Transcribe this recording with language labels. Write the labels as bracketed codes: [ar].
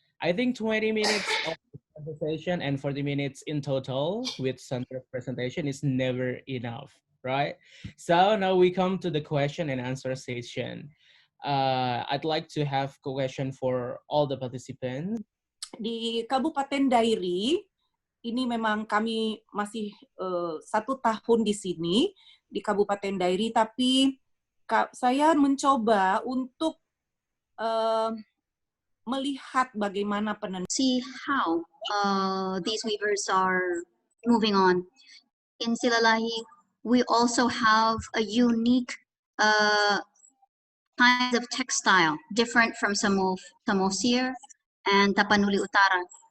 [en] I think 20 minutes of conversation and 40 minutes in total with Sandra's presentation is never enough, right? So now we come to the question and answer session. I'd like to have a question for all the participants. [id] Di Kabupaten Dairi, ini memang kami masih 1 tahun di sini, di Kabupaten Dairi, tapi saya mencoba untuk melihat bagaimana [en] see how these weavers are moving on. In Silalahi, we also have a unique kinds of textile, different from Samosir and Tapanuli Utara.